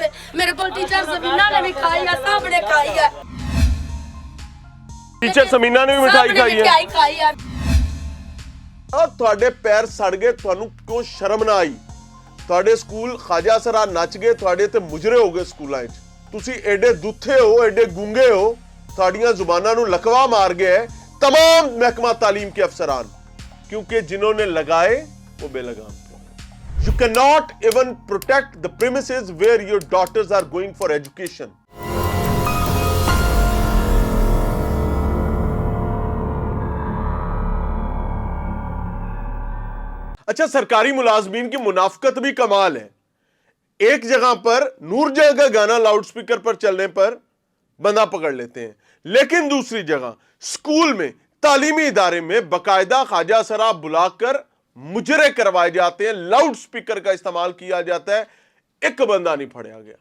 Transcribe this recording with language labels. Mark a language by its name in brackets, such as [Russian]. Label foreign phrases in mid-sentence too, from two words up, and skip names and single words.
[Urdu] میرے کو ٹیچر سبینہ نے بھی کھائی ہے، سب نے کھائی ہے۔ ٹیچر سمینہ نے بھی مٹھائی کھائی ہے؟ مٹھائی کھائی ہے۔ [Punjabi] تھوڑے پیر سڑ گئے، تھانوں کیوں شرم نہ آئی؟ تھوڑے سکول خواجہ سرا نچ گئے، تھوڑے تے مجرے ہو گئے سکولاں وچ۔ تسی ایڈے دتھے ہو، ایڈے گونگے ہو، تھوڑیاں زباناں نوں لکوا مار گئے [Urdu] تمام محکمہ تعلیم کے افسران، کیونکہ جنہوں نے لگائے وہ بے لگام تھے۔ [English] You cannot even protect the premises where your daughters are going for education. [Urdu] اچھا، سرکاری ملازمین کی منافقت بھی کمال ہے۔ ایک جگہ پر نور جہاں کا گانا لاؤڈ سپیکر پر چلنے پر بندہ پکڑ لیتے ہیں، لیکن دوسری جگہ سکول میں تعلیمی ادارے میں باقاعدہ خواجہ سرا بلا کر مجرے کروائے جاتے ہیں، لاؤڈ سپیکر کا استعمال کیا جاتا ہے، [Punjabi] ایک بندہ نہیں پھڑیا گیا۔